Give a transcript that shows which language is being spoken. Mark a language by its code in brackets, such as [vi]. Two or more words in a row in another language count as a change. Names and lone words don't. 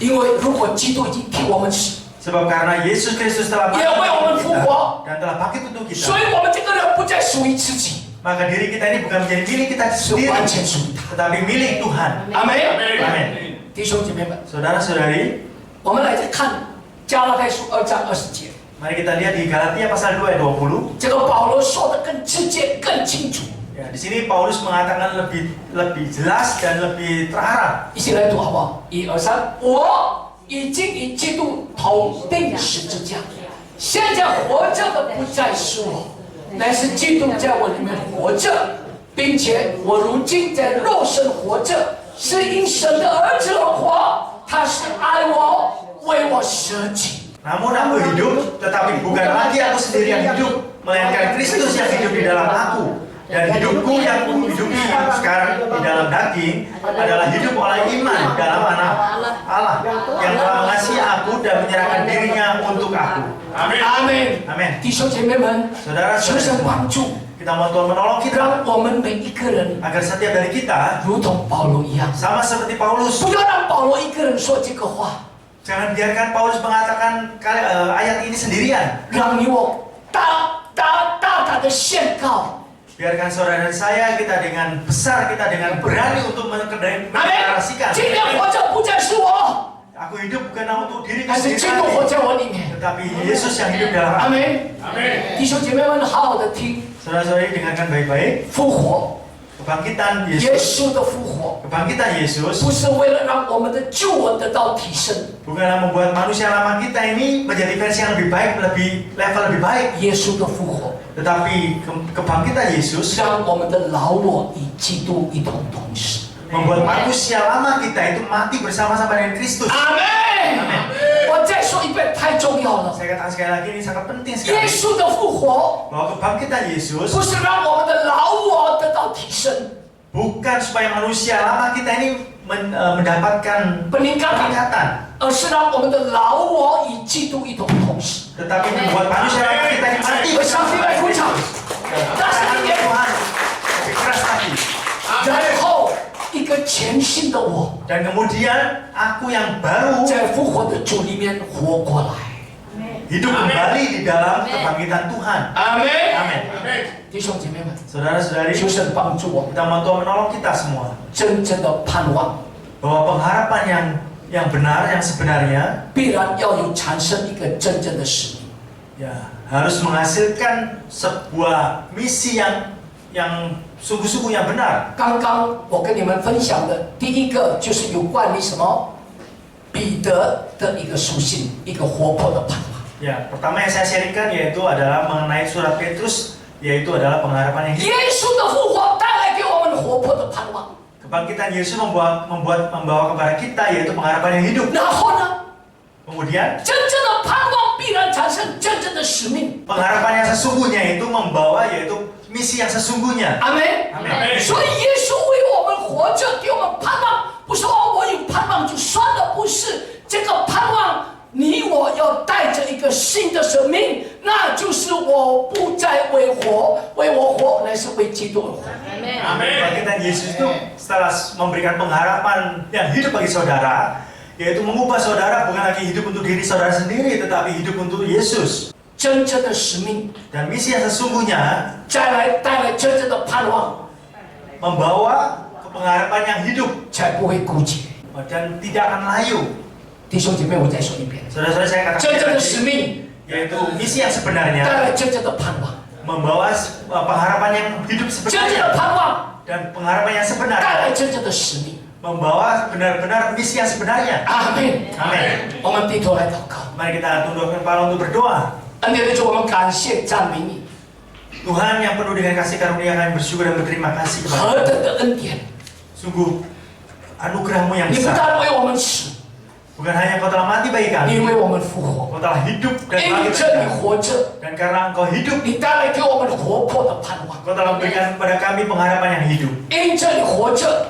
[zh] 因为如果基督已经替我们死， [id] Sebab karena Yesus Kristus telah mati Ia untuk memang kita [zh] 复活。 [id] dan telah bangkit untuk [zh] 所 [id] kita, [zh] 以我们这个人不再属于自己， [id] maka diri kita ini bukan menjadi milik kita [zh] 是 [id] sendiri, [zh] 完全属于他。 [id] tetapi milik Tuhan. [zh] 阿门。 [id] Amin. [zh] 弟兄姐妹们， [id] Saudara-saudari, [zh] 我们来看加拉太书2章20节， [id] mari kita lihat di Galatia pasal 2 ayat 20. [zh] 这个保罗说的更直接、更清楚。 [id] Ya, di sini Paulus mengatakan lebih jelas dan lebih terarah. [zh] 一起来读好不好？1、2、3，我已经与基督同定十字架，现在活着的不再是我，乃是基督在我里面活着，并且我如今在肉身活着，是因神的儿子而活，他是爱我，为我舍己。 [id] Namun aku hidup, tetapi bukan lagi aku sendiri yang hidup, melainkan Kristus yang hidup di dalam aku. Dan hidupku yang kuhidupi sekarang di dalam daging adalah hidup oleh iman dalam anak Allah yang telah mengasihi aku dan menyerahkan dirinya untuk aku. [zh] 阿门。 [id] Amin. [zh] 弟兄姐妹们， [id] Saudara-saudara [zh] 求神 [id] semua, [zh] 帮助， [id] kita mohon Tuhan menolong kita [zh] 让我们每一个人 [id] agar setiap dari kita [zh] 如同保罗一样， [id] sama seperti Paulus. [zh] 不要让保罗一个人说这个话， [id] Jangan biarkan Paulus mengatakan ayat ini sendirian. [zh] 让你我大胆的宣告。 [id] Biarkan saudara dan saya kita dengan besar, kita dengan berani untuk [zh] 阿门。 [id] mendeklarasikan. [zh] 今天活着不再是我， [id] Aku hidup bukan untuk diriku [zh] 还是 [id] sendiri, [zh] 基督活在我里面。 [id] tetapi Yesus yang hidup dalam [zh] 阿 [id] aku. [zh] 门。弟兄姐妹们，好好的听， [id] Saudara-saudari dengarkan baik-baik. [zh] 复活， [id] Kebangkitan [zh] 耶 [id] Yesus, [zh] 稣的复活， [id] kebangkitan Yesus [zh] 不是为了让我们的救恩得到提升， [id] bukanlah membuat manusia lama kita ini menjadi versi yang lebih baik, level lebih baik, [zh] 耶稣的复活 [id] tetapi kebangkitan Yesus [zh] 让我们的老我与基督一同同死。 [id] membuat manusia lama kita itu mati bersama-sama dengan Kristus. [zh] 阿门。我再说一遍，太重要了。 [id] Saya katakan sekali lagi, ini sangat penting [zh] 耶 [id] sekali [zh] 稣的复活 [id] bahwa kebangkitan Yesus [zh] 不是让我们的老我得到提升， [id] bukan supaya manusia lama kita ini mendapatkan peningkatan, [zh] 而是让我们的老我与基督一同同死。 [id] tetapi membuat manusia lama kita ini mati [zh] 我上帝来鼓掌，大声 [id] bersama [zh] 一点。 [id] Tuhan. Lebih keras lagi. [zh] 然后一个全新的我， [id] Dan kemudian aku yang baru [zh] 在复活的主里面活过来。 [id] hidup kembali di dalam kebangkitan Tuhan. [zh] 阿门。 [id] Amin. [zh] 弟兄姐妹们， [id] Saudara-saudari, [zh] 求神帮助我们， [id] kita mohon Tuhan menolong kita semua [zh] 真正的盼望 [id] bahwa pengharapan yang benar, yang sebenarnya [zh] 必然要有产生一个真正的使命。 [id] ya harus menghasilkan sebuah misi yang sungguh-sungguh yang benar. [zh] 刚刚我跟你们分享的第一个就是有关于什么？彼得的一个属性，一个活泼的盼望。 [id] Ya, pertama yang saya sharingkan yaitu adalah mengenai surat Petrus, yaitu adalah pengharapan yang hidup. [zh] 耶稣的复活带来给我们活泼的盼望。 [id] Kebangkitan Yesus membawa kepada kita yaitu pengharapan yang hidup. [zh] 然后呢， [id] Kemudian [zh] 真正的盼望必然产生真正的使命。 [id] pengharapan yang sesungguhnya itu membawa yaitu misi yang sesungguhnya. [zh] 阿门。 [id] Amin. [zh] 所以耶稣为我们活着，给我们盼望，不是我有盼望就算了，不是这个盼望。你我要带着一个新的生命，那就是我不再为我活，乃是为基督而活。 [id] Kebangkitan Yesus itu setelah memberikan pengharapan yang hidup bagi saudara, yaitu mengubah saudara bukan lagi hidup untuk diri saudara sendiri, tetapi hidup untuk Yesus. [zh] 真正的使命， [id] Dan misi yang sesungguhnya [zh] 带来真正的盼望， [id] membawa pengharapan yang hidup [zh] 才不会枯竭。 [id] dan tidak akan layu. [zh] 弟兄姐妹，我再说一遍， [id] Saudara-saudara saya katakan [zh] 真正的 [id] tadi, [zh] 使命 [id] yaitu misi yang [zh] 带 [id] sebenarnya [zh] 来真正的盼望， [id] membawa pengharapan yang hidup [zh] 真正 [id] sebenarnya [zh] 的盼望 [id] dan pengharapan yang [zh] 带 [id] sebenarnya [zh] 来真正的使命。 [id] membawa benar-benar misi yang sebenarnya. [zh] 阿门。 [id] Amin. [zh] 我们低头来祷告， [id] Mari kita tundukkan kepala untuk berdoa. [zh] 恩典的主，我们感谢赞美你， [id] Tuhan yang penuh dengan kasih karunia, kami bersyukur dan berterima kasih [zh] 何 [id] kepada [zh] 等的恩典！ [id] Sungguh anugerah-Mu yang [zh] 你不 [id] besar. [zh] 但为我们死， [id] Bukan hanya Kau telah mati bagi [zh] 你 [id] kami, [zh] 为我们复活， [id] Kau telah hidup dan [zh] 因 [id] bangkit [zh] 着 [id] bagi [zh] 你 [id] kami. [zh] 活着， [id] Dan karena Engkau hidup, [zh] 你带来给我们活泼的盼望； [id] Kau telah memberikan kepada kami pengharapan yang hidup. [zh] 因着你活着，